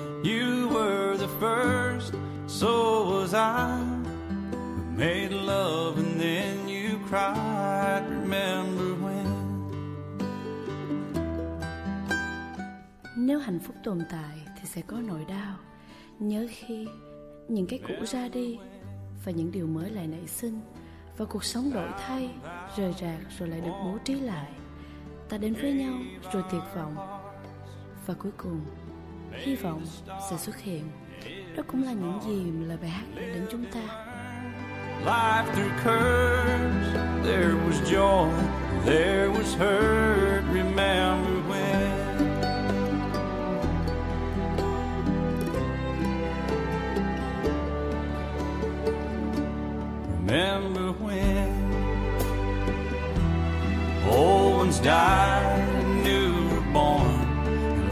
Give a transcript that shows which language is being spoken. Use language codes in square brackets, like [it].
[en] You were the first, so was I. We made love and then you cried. Remember when? [vi] Nếu hạnh phúc tồn tại thì sẽ có nỗi đau. Nhớ khi những cái cũ ra đi và những điều mới lại nảy sinh, và cuộc sống đổi thay, rời rạc rồi lại được bố trí lại. Ta đến với nhau rồi tuyệt vọng, và cuối cùng hy vọng sẽ xuất hiện. Đó cũng là những gì mà lời bài hát gửi đến chúng ta. [en] Life through curves, there was joy, there was hurt, remember when. Remember when old ones died and new were born.